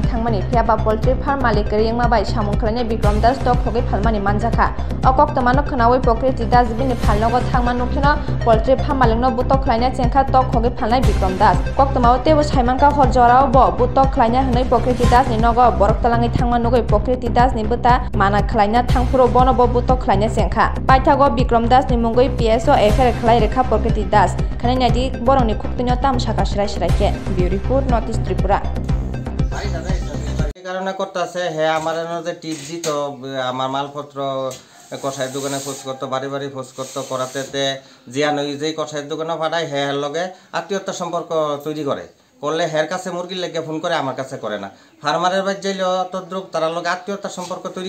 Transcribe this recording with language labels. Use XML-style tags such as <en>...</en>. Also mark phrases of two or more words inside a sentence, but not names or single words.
<trp>thangmani phiaba</trp> <en>poultry farm</en> <trp>malik riyengma bai samung khalne Bikram Das tok khogai phalmani manjaka okok tomano khnawi pokreti das bine phalnogo thangman nukhino</trp> <en>poultry farm</en> <trp>malikno butok khlaina chengkha tok khogai phalnai Bikram Das kok tomao tebo saimanka horjorao bo butok khlaina hnai pokreti das ni nogo borok talangai thangman nugai pokreti das ni buta mana khlaina thangpuro bono bo butok khlaina chengkha Bikram Das ni mungoi PSO efer khlai rekha Pokreti Das khane nadi boroni khuktinyo tam shaka shrai shrai ke Beautiful Northeast Tripura</trp> <bn>এই কারণে করতেছে হ্যাঁ আমার যে টিপ দিত আমার মালপত্র কষাইয়ের দোকানে খোঁজ করতো বাড়ি বাড়ি খোঁজ করতো করাতে জিয়ান ওই যেই কষাইয়ের দোকানে পাঠায় হ্যাঁ লগে আত্মীয়তার সম্পর্ক তৈরি করে করলে হের কাছে মুরগির লেগে ফোন করে আমার কাছে করে না ফার্মারের বাড়ি যাইলেও তদ্রুপ তারার লগে আত্মীয়তার সম্পর্ক তৈরি</bn>